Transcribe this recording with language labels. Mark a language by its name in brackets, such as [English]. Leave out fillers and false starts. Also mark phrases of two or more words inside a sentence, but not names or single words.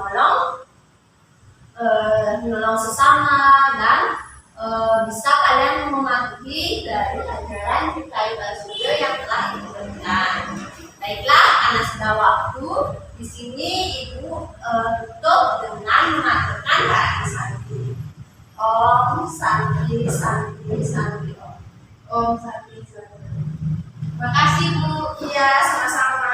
[Indonesian] menolong sesama, dan bisa kalian mematuhi dari ajaran Kayu Parisude yang telah Ibu berikan. Baiklah, karena sudah waktu, di sini Ibu tutup dengan mengatakan kata santi. [Sanskrit] Om santi santi santi om. Om santi santi. [Indonesian] Terima kasih Bu. Iya, sama-sama.